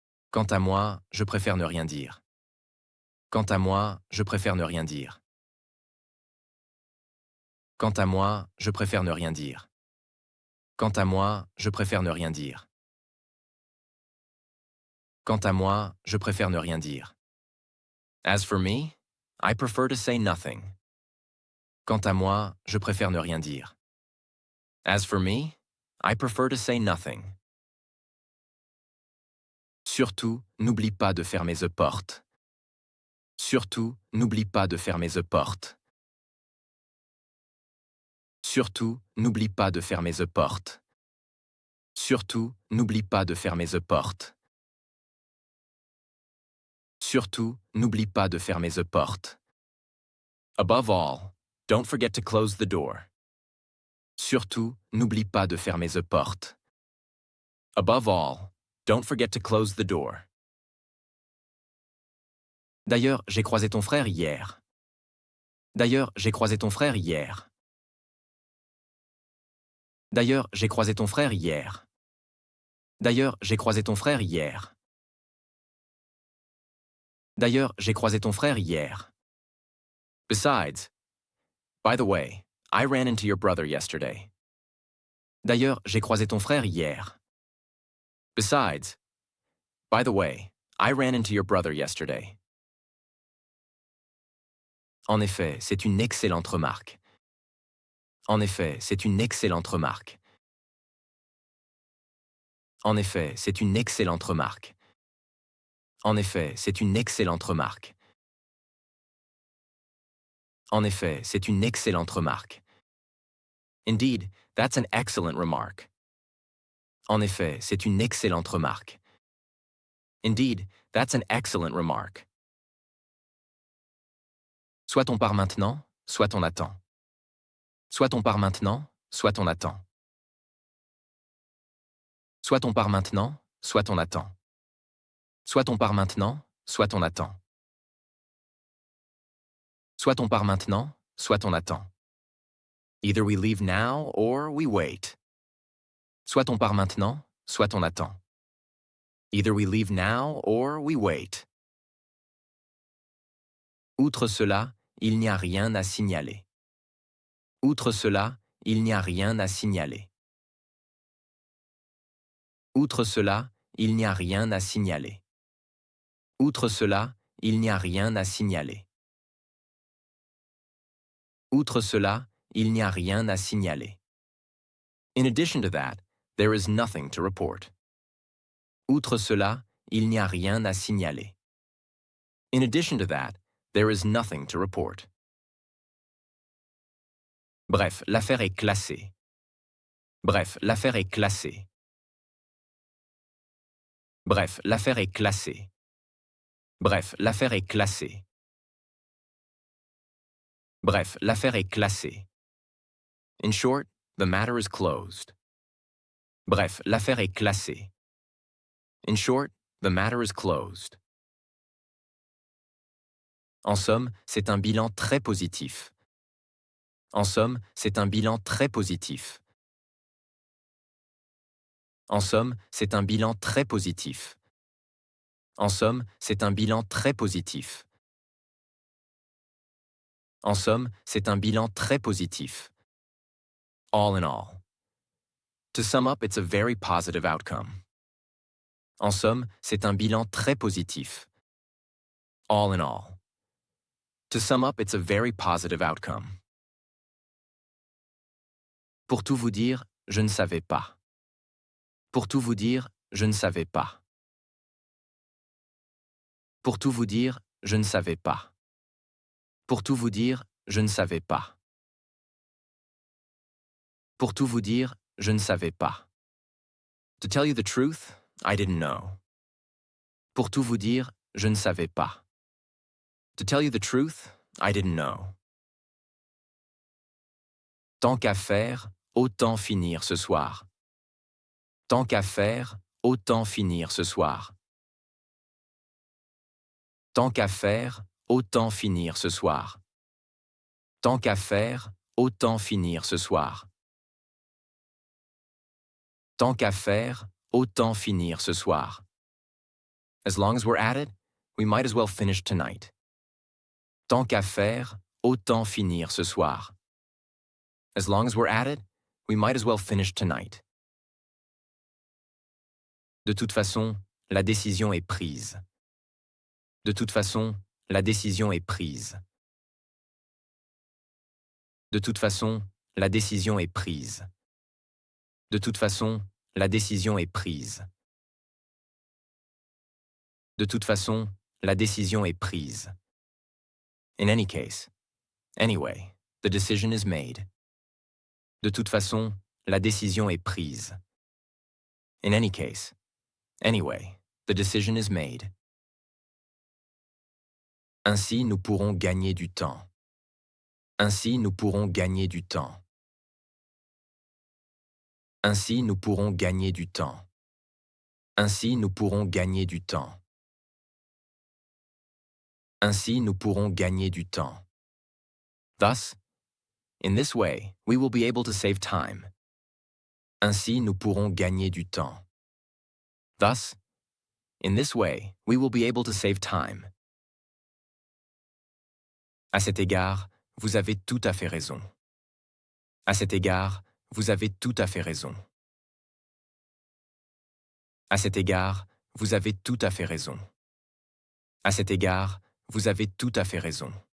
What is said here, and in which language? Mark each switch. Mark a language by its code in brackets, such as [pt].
[fr] Quant à moi, je préfère ne rien dire. Quant à moi, je préfère ne rien dire. Quant à moi, je préfère ne rien dire. Quant à moi, je préfère ne rien dire. Quant à moi, je préfère ne rien dire. [en] As for me, I prefer to say nothing. [fr] Quant à moi, je préfère ne rien dire. [en] As for me, I prefer to say nothing. [fr] Surtout, n'oublie pas de fermer the porte. Surtout, n'oublie pas de fermer the porte. Surtout, n'oublie pas de fermer the porte. Surtout, n'oublie pas de fermer the porte. Surtout, n'oublie pas de fermer the porte. [en] Above all, don't forget to close the door. [fr] Surtout, n'oublie pas de fermer the porte. [en] Above all, don't forget to close the door. [fr] D'ailleurs, j'ai croisé ton frère hier. D'ailleurs, j'ai croisé ton frère hier. D'ailleurs, j'ai croisé ton frère hier. D'ailleurs, j'ai croisé ton frère hier. D'ailleurs, j'ai croisé ton frère hier. [en] Besides, by the way, I ran into your brother yesterday. [fr] D'ailleurs, j'ai croisé ton frère hier. [en] Besides, by the way, I ran into your brother yesterday. [fr] En effet, c'est une excellente remarque. En effet, c'est une excellente remarque. En effet, c'est une excellente remarque. En effet, c'est une excellente remarque. En effet, c'est une excellente remarque. [en] Indeed, that's an excellent remark. [fr] En effet, c'est une excellente remarque. [en] Indeed, that's an excellent remark. [fr] Soit on part maintenant, soit on attend. Soit on part maintenant, soit on attend. Soit on part maintenant, soit on attend. Soit on part maintenant, soit on attend. Soit on part maintenant, soit on attend. [en] Either we leave now or we wait. [fr] Soit on part maintenant, soit on attend. [en] Either we leave now or we wait. [fr] Outre cela, il n'y a rien à signaler. Outre cela, il n'y a rien à signaler. Outre cela, il n'y a rien à signaler. Outre cela, il n'y a rien à signaler. Outre cela, il n'y a rien à signaler. [en] In addition to that, there is nothing to report. [fr] Outre cela, il n'y a rien à signaler. [en] In addition to that, there is nothing to report. [fr] Bref, l'affaire est classée. Bref, l'affaire est classée. Bref, l'affaire est classée. Bref, l'affaire est classée. Bref, l'affaire est classée. [en] In short, the matter is closed. [fr] Bref, l'affaire est classée. [en] In short, the matter is closed. [fr] En somme, c'est un bilan très positif. En somme, c'est un bilan très positif. En somme, c'est un bilan très positif. En somme, c'est un bilan très positif. En somme, c'est un bilan très positif. [en] All in all. To sum up, it's a very positive outcome. [fr] En somme, c'est un bilan très positif. [en] All in all. To sum up, it's a very positive outcome. [fr] Pour tout vous dire, je ne savais pas. Pour tout vous dire, je ne savais pas. Pour tout vous dire, je ne savais pas. Pour tout vous dire, je ne savais pas. Pour tout vous dire, je ne savais pas. [en] To tell you the truth, I didn't know. [fr] Pour tout vous dire, je ne savais pas. [en] To tell you the truth, I didn't know. [fr] Tant qu'à faire, autant finir ce soir. Tant qu'à faire, autant finir ce soir. Tant qu'à faire, autant finir ce soir. Tant qu'à faire, autant finir ce soir. Tant qu'à faire, autant finir ce soir. [en] As long as we're at it, we might as well finish tonight. [fr] Tant qu'à faire, autant finir ce soir. [en] As long as we're at it, we might as well finish tonight. [fr] De toute façon, la décision est prise. De toute façon, la décision est prise. De toute façon, la décision est prise. De toute façon, la décision est prise. De toute façon, la décision est prise. [en] In any case. Anyway, the decision is made. [fr] De toute façon, la décision est prise. [en] In any case. Anyway, the decision is made. [fr] Ainsi, nous pourrons gagner du temps. Ainsi, nous pourrons gagner du temps. Ainsi, nous pourrons gagner du temps. Ainsi, nous pourrons gagner du temps. Ainsi, nous pourrons gagner du temps. [en] Thus, in this way, we will be able to save time. [fr] Ainsi, nous pourrons gagner du temps. [en] Thus, in this way, we will be able to save time. [fr] À cet égard, vous avez tout à fait raison. À cet égard, vous avez tout à fait raison. À cet égard, vous avez tout à fait raison. À cet égard, vous avez tout à fait raison.